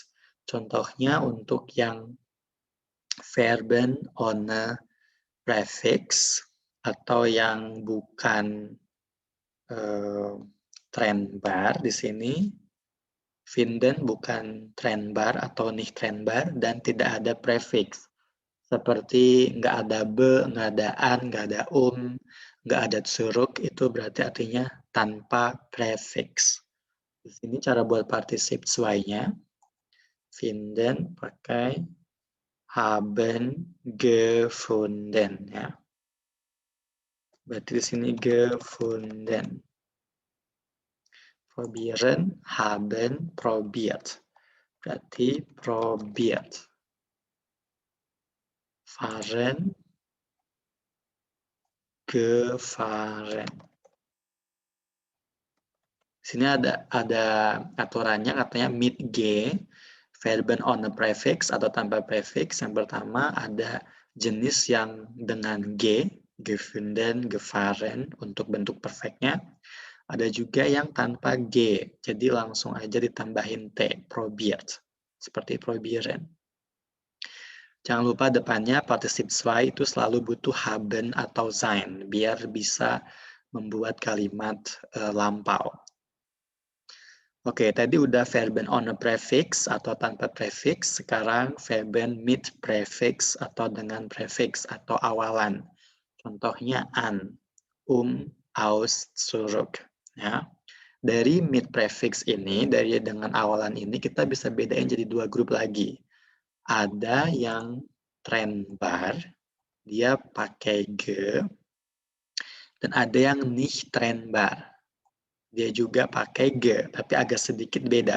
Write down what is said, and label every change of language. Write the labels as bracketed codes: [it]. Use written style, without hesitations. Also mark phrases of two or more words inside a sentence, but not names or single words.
[id] Contohnya untuk yang [de] Verben ohne prefix [id] atau yang bukan trennbar di sini, finden bukan trennbar atau [de] nicht trennbar [id] dan tidak ada prefix. Seperti nggak ada be, nggak ada an, nggak ada nggak ada zurück, itu berarti artinya tanpa prefix. Di sini cara buat partisip zwei-nya, finden pakai [de] haben gefunden, [id] ya. Berarti di sini gefunden. [de] Probieren, haben, probiert. [id] Berarti probiert. [de] Fahren, gefahren. [id] Sini ada aturannya, katanya [de] mit G, verben ohne prefix [id] atau tanpa prefix. Yang pertama ada jenis yang dengan G, [de] gefunden, gefahren [id] untuk bentuk perfectnya. Ada juga yang tanpa G, jadi langsung aja ditambahin T, probiert. Seperti probieren. Jangan lupa depannya partisip zwei itu selalu butuh haben atau sein, biar bisa membuat kalimat lampau. Oke, tadi udah [de] verben ohne prefix [id] atau tanpa prefix, sekarang [de] verben mit prefix [id] atau dengan prefix atau awalan. Contohnya [de] an, aus, zurück. [id] Ya. Dari [de] mit prefix [id] ini, dari dengan awalan ini, kita bisa bedain jadi dua grup lagi. Ada yang trennbar, dia pakai ge, dan ada yang [de] nicht trennbar. [id] Dia juga pakai ge, tapi agak sedikit beda.